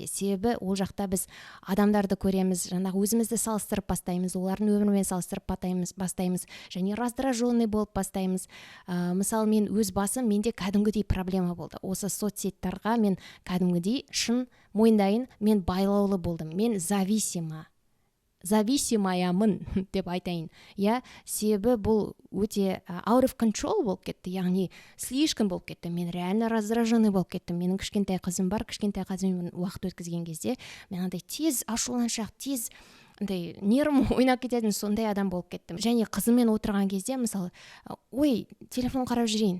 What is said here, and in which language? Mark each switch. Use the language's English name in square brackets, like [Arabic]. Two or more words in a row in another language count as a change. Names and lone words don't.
[Kazakh] Себебі ол жақта біз адамдарды көреміз, жаңағы өзімізді салыстырып бастаймыз, олардың өмірімен салыстырып бастаймыз, және раздраженный болып бастаймыз. Мысалы, мен өз басым, менде кәдімгідей проблема болды. Осы соцсеттерға мен кәдімгідей шын мойындайын, мен байлаулы болдым. Мен зависимаямын деп айтайын. Себебі бұл өте [English] out of control [Kazakh] болып кетті, яғни слишком болып кетті. Мен [Russian] реально раздраженный [Kazakh] болып кеттім. Менің кішкентай қызым бар, кішкентай қызыммен уақыт өткізген кезде, мен андай тез ашуланшақ, тез нервым ойнап кететін сондай адам болып кеттім. Және қызыммен отырған кезде, мысалы, ой, телефон қарап жүрейін.